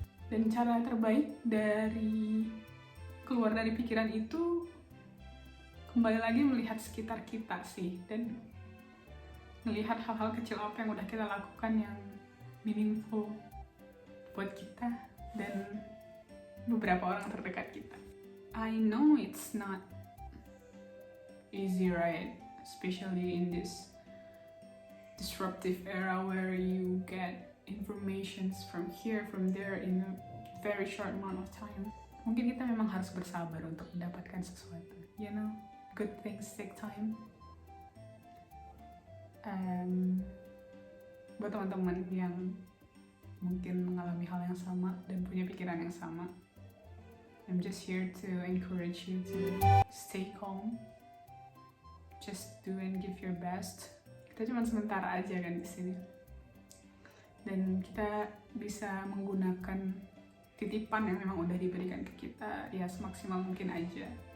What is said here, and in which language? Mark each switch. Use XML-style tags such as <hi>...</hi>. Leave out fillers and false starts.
<id>Dan cara terbaik dari keluar dari pikiran itu kembali lagi melihat sekitar kita sih, dan melihat hal-hal kecil apa yang udah kita lakukan yang meaningful buat kita dan beberapa orang terdekat kita.</id> <en>I know it's not easy, right? Especially in this disruptive era where you get informations from here, from there in a very short amount of time.</en> <id>Mungkin kita memang harus bersabar untuk mendapatkan sesuatu.</id> <en>You know, good things take time.</en> <id>Buat teman-teman yang mungkin mengalami hal yang sama dan punya pikiran yang sama,</id> <en>I'm just here to encourage you to stay calm. Just do and give your best.</en> <id>Kita cuma sementara aja kan di sini. Dan kita bisa menggunakan titipan yang memang udah diberikan ke kita ya semaksimal mungkin aja.</id>